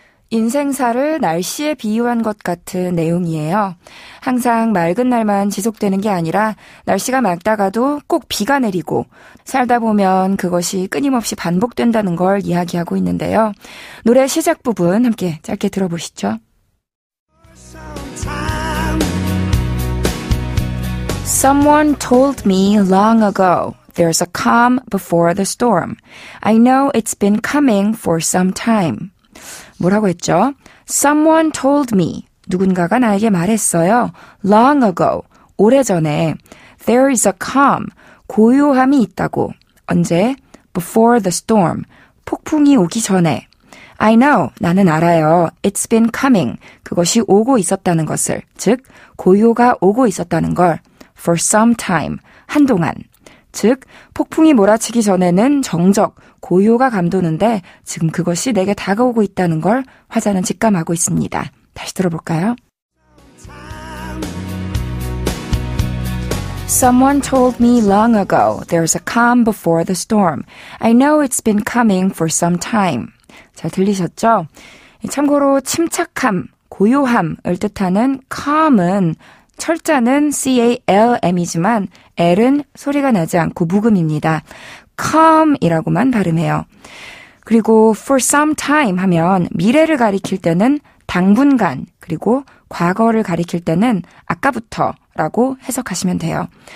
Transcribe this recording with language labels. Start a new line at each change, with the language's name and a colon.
Korean: 인생사를 날씨에 비유한 것 같은 내용이에요. 항상 맑은 날만 지속되는 게 아니라 날씨가 맑다가도 꼭 비가 내리고 살다 보면 그것이 끊임없이 반복된다는 걸 이야기하고 있는데요. 노래 시작 부분 함께 짧게 들어보시죠.
English: Someone told me long ago there's a calm before the storm. I know it's been coming for some time.
Korean: 뭐라고 했죠?
English: Someone told me.
Korean: 누군가가 나에게 말했어요.
English: Long ago.
Korean: 오래전에.
English: There is a calm.
Korean: 고요함이 있다고. 언제?
English: Before the storm.
Korean: 폭풍이 오기 전에.
English: I know.
Korean: 나는 알아요.
English: It's been coming.
Korean: 그것이 오고 있었다는 것을. 즉, 고요가 오고 있었다는 걸.
English: For some time.
Korean: 한동안. 즉 폭풍이 몰아치기 전에는 정적, 고요가 감도는데 지금 그것이 내게 다가오고 있다는 걸 화자는 직감하고 있습니다. 다시 들어볼까요?
English: Someone told me long ago there's a calm before the storm. I know it's been coming for some time.
Korean: 잘 들리셨죠? 참고로 침착함, 고요함을 뜻하는 calm은 철자는 CALM이지만 L은 소리가 나지 않고 묵음입니다. calm이라고만 발음해요. 그리고
English: for some time
Korean: 하면 미래를 가리킬 때는 당분간, 그리고 과거를 가리킬 때는 아까부터라고 해석하시면 돼요.